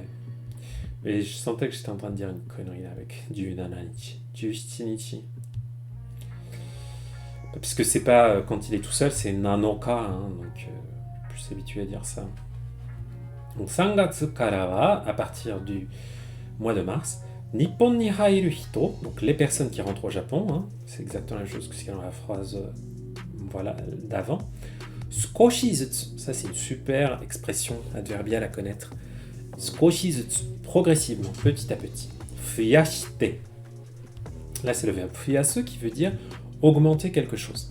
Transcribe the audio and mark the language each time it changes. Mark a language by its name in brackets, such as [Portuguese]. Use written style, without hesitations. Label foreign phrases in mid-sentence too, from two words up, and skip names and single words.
[French] Et je sentais que j'étais en train de dire une connerie là avec du nananichi, du shitinichi. Puisque c'est pas quand il est tout seul, c'est nanoka, hein, donc plus habitué à dire ça. Donc [Japanese] 三月からは, [French] à partir du mois de mars, [Japanese] 日本に入る人, [French] donc les personnes qui rentrent au Japon, hein, c'est exactement la même chose que ce qu'il y a dans la phrase voilà, d'avant. Skoshizutsu, ça c'est une super expression adverbiale à connaître. Skoshizutsu, progressivement, petit à petit. Fuyashite. Là c'est le verbe fuyasu qui veut dire augmenter quelque chose.